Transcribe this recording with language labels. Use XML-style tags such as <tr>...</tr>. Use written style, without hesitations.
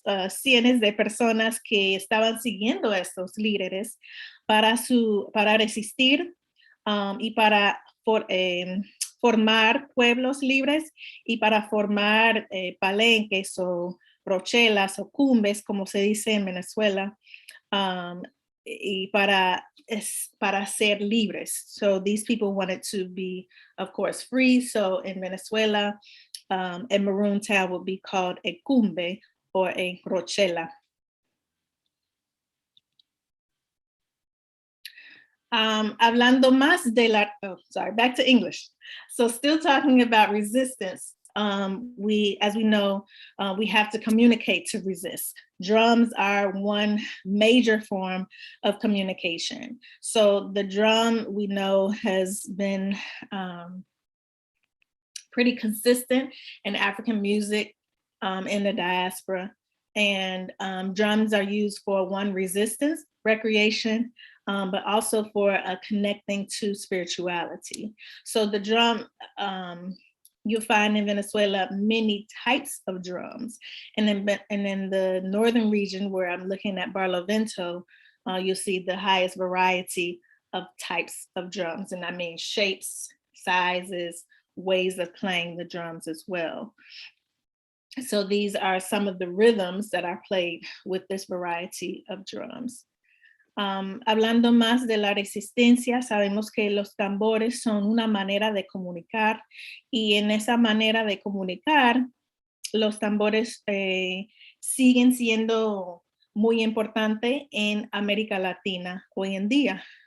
<es>cientos de personas que estaban siguiendo a estos líderes para resistir y para formar pueblos libres y para formar palenques o rochelas o cumbres, como se dice en Venezuela, y para ser libres.</es> <en>So these people wanted to be, of course, free. So in Venezuela, a maroon town would be called a cumbe or a rochela.</en> <es>Hablando más de la,</es> <en>back to English. So still talking about resistance. As we know, we have to communicate to resist. Drums are one major form of communication. So the drum, we know, has been pretty consistent in African music in the diaspora. And drums are used for one, resistance, recreation, but also for connecting to spirituality. So the drum, you'll find in Venezuela many types of drums. And in the northern region where I'm looking at Barlovento, you'll see the highest variety of types of drums. And I mean shapes, sizes, ways of playing the drums as well. So these are some of the rhythms that are played with this variety of drums.</en> <es>Hablando más de la resistencia, sabemos que los tambores son una manera de comunicar, y en esa manera de comunicar, los tambores siguen siendo muy importantes en América Latina hoy en día.</es>